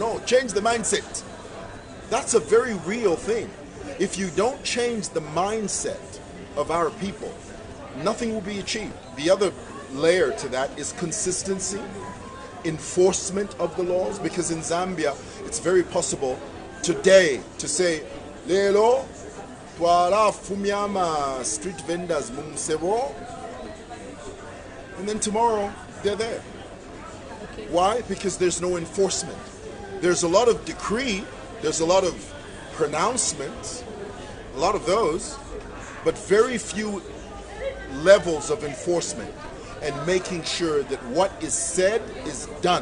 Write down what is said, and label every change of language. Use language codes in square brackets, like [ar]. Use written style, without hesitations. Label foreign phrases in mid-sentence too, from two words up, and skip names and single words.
[en] No, change the mindset. That's a very real thing. If you don't change the mindset of our people, nothing will be achieved. The other layer to that is consistency, enforcement of the laws, because in Zambia, it's very possible today to say, [bem] Lelo, twala fumiama [en] street vendors mumsebo, and then tomorrow they're there. Okay. Why? Because there's no enforcement. There's a lot of decree, there's a lot of pronouncements, a lot of those, but very few levels of enforcement and making sure that what is said is done.